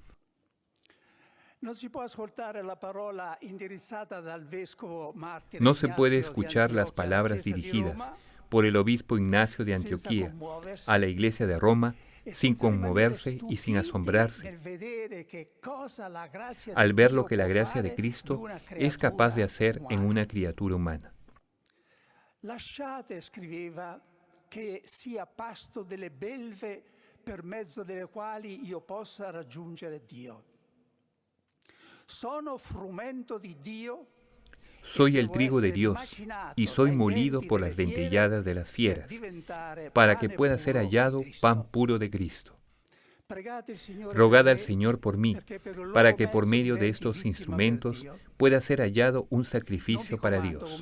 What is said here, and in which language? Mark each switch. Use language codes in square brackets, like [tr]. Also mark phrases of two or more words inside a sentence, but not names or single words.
[es] No se puede escuchar las palabras dirigidas por el obispo Ignacio de Antioquía a la iglesia de Roma sin conmoverse y sin asombrarse al ver lo que la gracia de Cristo es capaz de hacer en una criatura humana. [it] Lasciate, scriveva, che sia pasto delle belve per mezzo delle quali io possa raggiungere Dio. Sono frumento di Dio. [es] Soy el trigo de Dios y soy molido por las dentelladas de las fieras, para que pueda ser hallado pan puro de Cristo. Rogad al Señor por mí, para que por medio de estos instrumentos pueda ser hallado un sacrificio para Dios.